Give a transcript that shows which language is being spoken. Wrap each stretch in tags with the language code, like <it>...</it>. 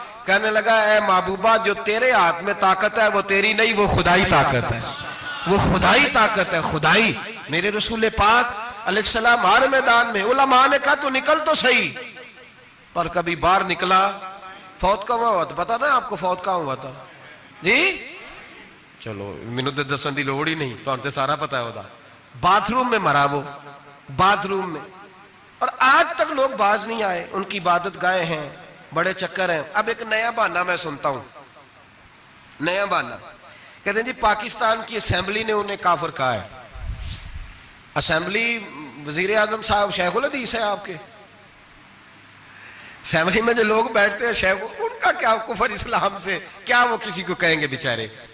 <ur>کہنے لگا اے محبوبہ جو تیرے ہاتھ میں طاقت ہے وہ تیری نہیں، وہ خدائی طاقت ہے، وہ خدائی طاقت ہے، خدائی. میرے رسول پاک علیہ السلام ہر میدان میں. علماء نے کہا تو نکل تو صحیح، پر کبھی باہر نکلا فوت کا ہوا تھا. پتا نا آپ کو فوت کہاں ہوا تھا جی؟</ur> <pa>چلو مینوں تے دسن دی لوڑ ہی نہیں، تہاں تے سارا پتا ہے ہوتا.</pa> <ur>باتھ روم میں مرا وہ، باتھ روم میں. اور آج تک لوگ باز نہیں آئے، ان کی عبادت گاہیں ہیں، بڑے چکر ہیں. اب ایک نیا بہانہ میں سنتا ہوں، نیا بہانہ. کہتے ہیں جی پاکستان کی اسمبلی نے انہیں کافر کہا ہے. اسمبلی وزیر اعظم صاحب شیخ الحدیث ہے آپ کے، اسمبلی میں جو لوگ بیٹھتے ہیں شیخ، ان کا کیا کفر اسلام سے، کیا وہ کسی کو کہیں گے بیچارے.</ur>